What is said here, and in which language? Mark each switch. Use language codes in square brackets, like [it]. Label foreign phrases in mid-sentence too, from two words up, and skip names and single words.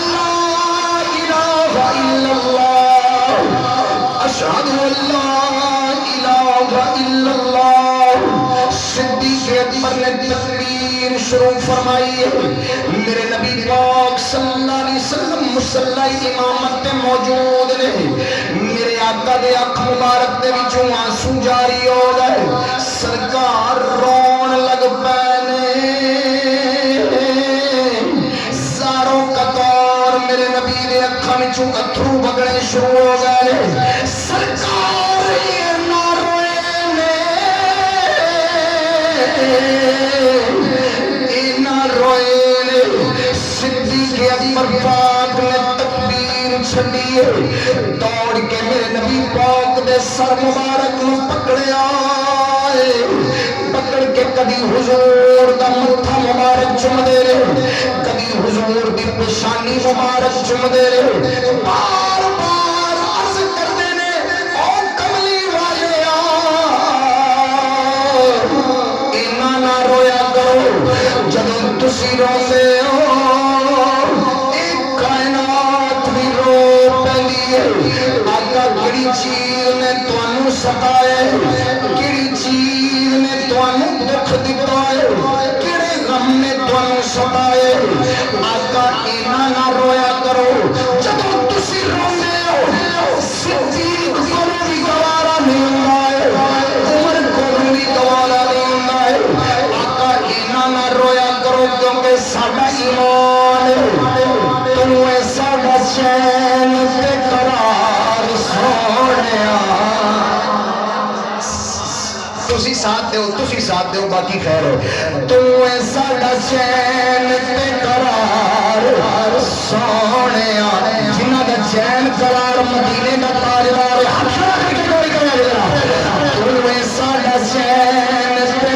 [ar] اشہد اللہ الہ الا اللہ [pa] صدیق اکبر نے تکبیر شروع فرمائی میرے نبی پاک [ar] صلی اللہ علیہ وسلم [pa] مصلی امامت تے موجود نے میرے آقا دے اکھ مبارک دے وچوں آنسو جاری ہو گئے سرکار رون لگ پے زاروں قطار میرے نبی دے اکھاں وچوں اتھرو بگڑے شروع ہو گئے سرکار یہ نہ روئے نہ روئے صدیق اکبر پاک نے تکبیر چھڑی دوڑ کے میرے نبی پاک دے سر مبارک نو پکڑیا پکڑ کے کدی حضور دا متھا مبارک چم دے رہے کدی حضور دی پیشانی مبارک چم دے رہے بار بار عرض کر دینے او کملی والے اینا نہ رویا تسی روندے ہو کائنات بھی رو پہلی ہے آقا کیڑی چیز نے تانوں ستایا کیڑی چیز نے تانوں دکھ دتا ہے کیڑے غم نے تانوں ستایا آقا اینا نہ رویا کرو جدوں تسی روندے ہو صدیق کو بھی گوارا نہیں ہوندا ہے عمر کو بھی گوارا نہیں ہوندا ہے آقا اینا نہ رویا کرو کیونکہ ساڈا ایمان تینوں اے ساڈا چین تے قرار سونیا تسی ساتھ دیو باقی خیر ہے تینوں اے ساڈا چین تے قرار سونیا جنہ دا چین قرار مدینے دا تاجدار ہاتھ رکھ کے کوئی کرے تینوں اے ساڈا چین تے